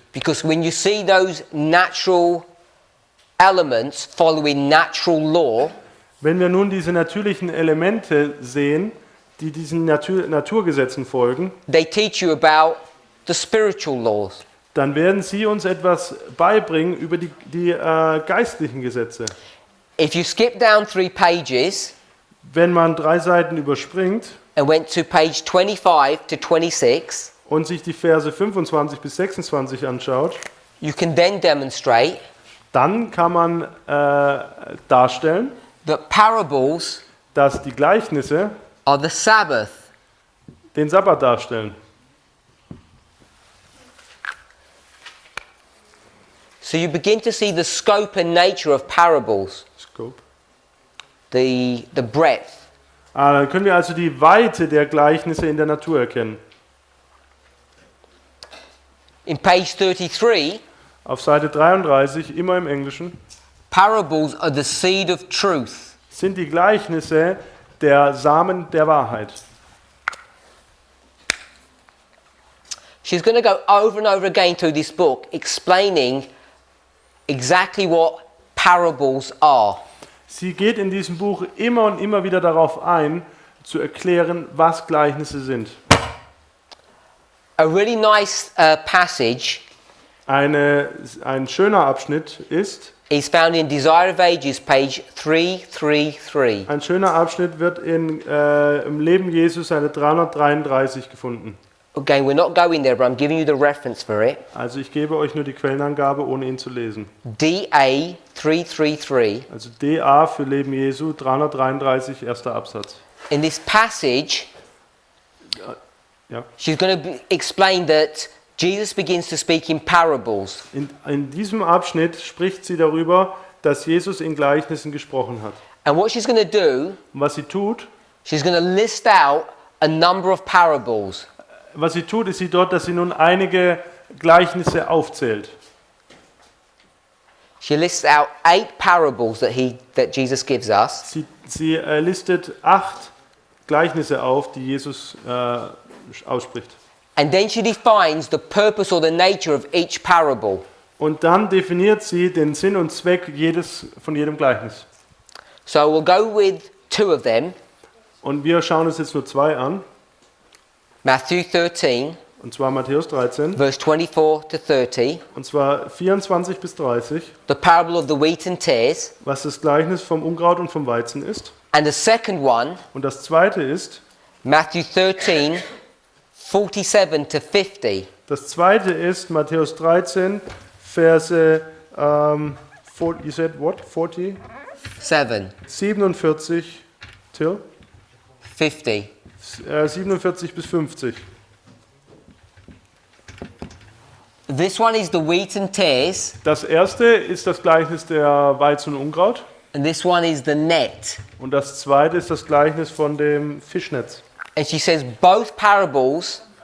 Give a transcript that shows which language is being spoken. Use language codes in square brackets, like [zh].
[en] Because when you see those natural elements following natural law, [de] Wenn wir nun diese natürlichen Elemente sehen, die diesen Naturgesetzen folgen, [en] they teach you about the spiritual laws. [de] dann werden sie uns etwas beibringen über die geistlichen Gesetze. [en] If you skip down 3 pages [de] Wenn man 3 Seiten überspringt [en] and went to page 25 to 26, [de] und sich die Verse 25 bis 26 anschaut, [en] you can then demonstrate [de] dann kann man darstellen, [en] that parables [de] dass die Gleichnisse [en] are the Sabbath. [de] den Sabbat darstellen. [en] So you begin to see the scope and nature of parables, Scope. the breadth. [de] Dann können wir also die Weite der Gleichnisse in der Natur erkennen. [en] In page 33, [de] Auf Seite 33, immer im Englischen, [en] parables are the seed of truth. [de] sind die Gleichnisse der Samen der Wahrheit. [en] She's going to go over and over again through this book explaining exactly what parables are. [de] Sie geht in diesem Buch immer und immer wieder darauf ein, zu erklären, was Gleichnisse sind. [en] A really nice passage [de] Ein schöner Abschnitt ist, [en] is found in Desire of Ages, page 333. [de] ein schöner Abschnitt wird im Leben Jesus Seite 333 gefunden. [en] Again, we're not going there, but I'm giving you the reference for it. [de] Also ich gebe euch nur die Quellenangabe, ohne ihn zu lesen. [en] DA 333. [de] Also DA für Leben Jesu 333, erster Absatz. [en] In this passage, [de] Ja. [en] she's going to explain that Jesus begins to speak in parables. [de] In diesem Abschnitt spricht sie darüber, dass Jesus in Gleichnissen gesprochen hat. [en] And what she's going to do, [de] Und was sie tut, [en] she's going to list out a number of parables. [de] ist sie dort, dass sie nun einige Gleichnisse aufzählt. [en] She lists out 8 parables that Jesus gives us. [de] Sie listet 8 Gleichnisse auf, die Jesus ausspricht. [en] And then she defines the purpose or the nature of each parable. [de] Und dann definiert sie den Sinn und Zweck von jedem Gleichnis. [en] So we'll go with 2 of them. [de] Und wir schauen uns jetzt nur 2 an. [en] Matthew 13, [de] Und zwar Matthäus 13. [en] verse 24 to 30. [de] Und zwar 24 bis 30. [en] The parable of the wheat and tares. [de] Was das Gleichnis vom Unkraut und vom Weizen ist. [en] And the second one, [de] Und das zweite ist, [en] Matthew 13, 47 to 50. [de] das zweite ist Matthäus 13, Verse, [en] you said what? 40? 7, 47 till? 50. [de] 47 bis 50. [en] This one is the wheat and tares, [de] Das erste ist das Gleichnis der Weizen und Unkraut. [en] and this one is the net. [de] Und das zweite ist das Gleichnis von dem Fischnetz. [en] And she says both parables